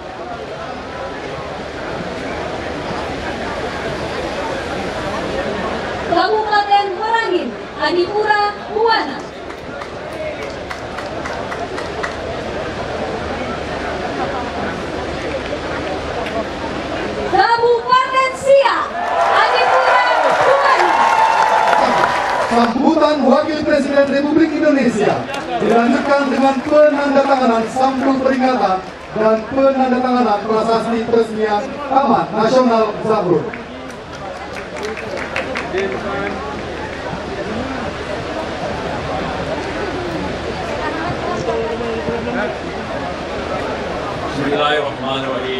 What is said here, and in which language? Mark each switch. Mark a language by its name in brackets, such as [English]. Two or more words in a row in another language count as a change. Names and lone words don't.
[Indonesian] Kabupaten Merangin, Adipura Buana, Kabupaten Siak, Adipura Buana. Sambutan Wakil Presiden Republik Indonesia dilanjutkan dengan penandatanganan sampul peringatan dan penandatanganan prasasti peresmian Taman Nasional Zamrud. [Arabic] بسم الله الرحمن الرحيم.